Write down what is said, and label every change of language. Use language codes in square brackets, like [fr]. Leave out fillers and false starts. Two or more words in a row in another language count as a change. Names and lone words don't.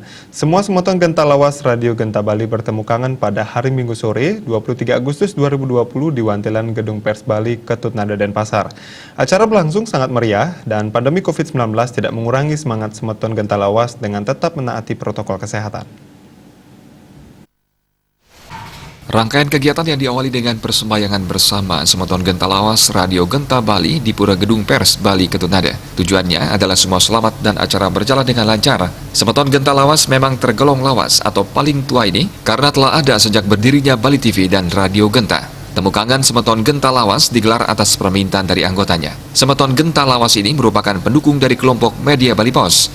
[id] Semua semoton Genta Lawas Radio Genta Bali bertemu kangen pada hari Minggu sore 23 Agustus 2020 di Wantilan Gedung Pers Bali, Ketutnada, Denpasar. Acara berlangsung sangat meriah dan pandemi COVID-19 tidak mengurangi semangat semoton Genta Lawas dengan tetap menaati protokol kesehatan. Rangkaian kegiatan yang diawali dengan persembahyangan bersama semoton Genta Lawas Radio Genta Bali di Pura Gedung Pers Bali, Ketutnada. Tujuannya adalah semua selamat dan acara berjalan dengan lancar. Semoton Genta Lawas memang tergolong lawas atau paling tua ini karena telah ada sejak berdirinya Bali TV dan Radio Genta. Temu kangen semoton Genta Lawas digelar atas permintaan dari anggotanya. Semoton Genta Lawas ini merupakan pendukung dari kelompok media Bali Pos.